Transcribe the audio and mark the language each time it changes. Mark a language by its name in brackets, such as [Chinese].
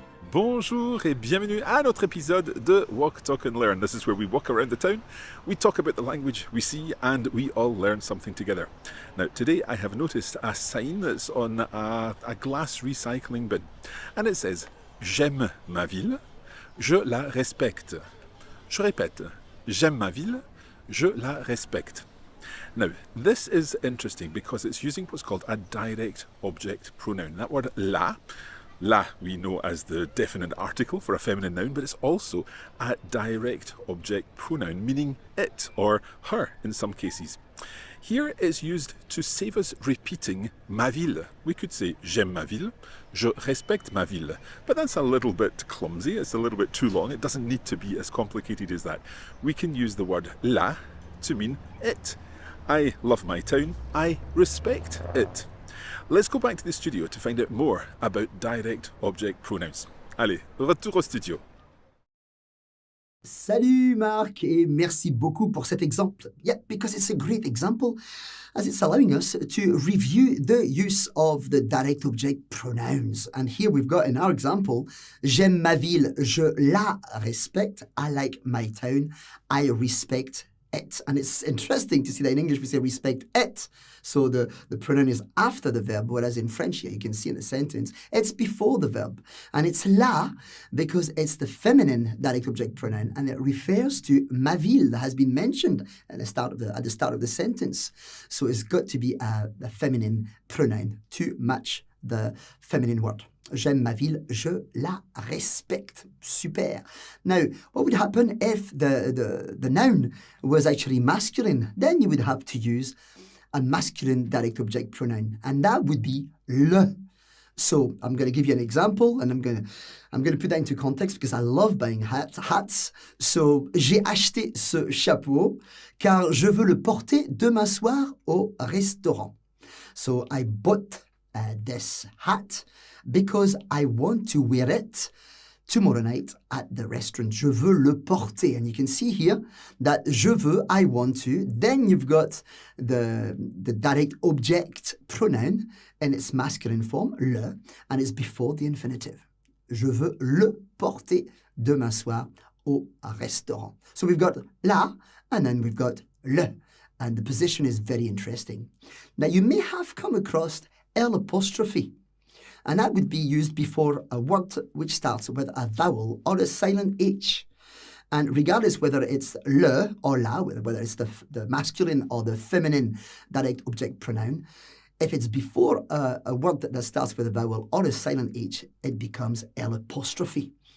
[French] Bonjour et bienvenue à notre épisode de [English] Walk, Talk and Learn. This is where we walk around the town, we talk about the language we see, and we all learn something together. Now, today I have noticed a sign that's on a glass recycling bin, and it says, [French] J'aime ma ville, je la respecte. [English] Je répète, j'aime ma ville, je la respecte. Now, this is interesting because it's using what's called a direct object pronoun. That word la we know as the definite article for a feminine noun, but it's also a direct object pronoun, meaning it or her in some cases. Here it's used to save us repeating [French] ma ville. [English] We could say [French] j'aime ma ville, je respecte ma ville, [English] but that's a little bit clumsy, it's a little bit too long, it doesn't need to be as complicated as that. We can use the word la to mean it. I love my town, I respect it. Let's go back to the studio to find out more about direct object pronouns. [French] Allez, retour au studio. Salut Marc, et merci beaucoup pour cet exemple. [English] Yeah, because it's a great example as it's allowing us to review the use of the direct object pronouns. And here we've got in our example, [French] j'aime ma ville, je la respecte. [English] I like my town, I respect it. And it's interesting to see that in English we say respect it. So the pronoun is after the verb, whereas in French here you can see in the sentence, it's before the verb. And it's la because it's the feminine direct object pronoun and it refers to [French] ma ville [English] that has been mentioned at the start of the sentence. So it's got to be a feminine pronoun to match the feminine word. [French] J'aime ma ville, je la respecte. Super. [English] Now, what would happen if the noun was actually masculine? Then you would have to use a masculine direct object pronoun, and that would be le. So I'm going to give you an example, and I'm going to put that into context because I love buying hats. So [French] j'ai acheté ce chapeau car je veux le porter demain soir au restaurant. [English] So I bought this hat because I want to wear it tomorrow night at the restaurant. [French] Je veux le porter. [English] And you can see here that [French] je veux, [English] I want to. Then you've got the direct object pronoun in its masculine form, le, and it's before the infinitive. [French] Je veux le porter demain soir au restaurant. [English] So we've got la, and then we've got le. And the position is very interesting. Now you may have come across L apostrophe. And that would be used before a word which starts with a vowel or a silent H. And regardless whether it's le or la, whether it's the masculine or the feminine direct object pronoun, if it's before a word that starts with a vowel or a silent H, it becomes L apostrophe.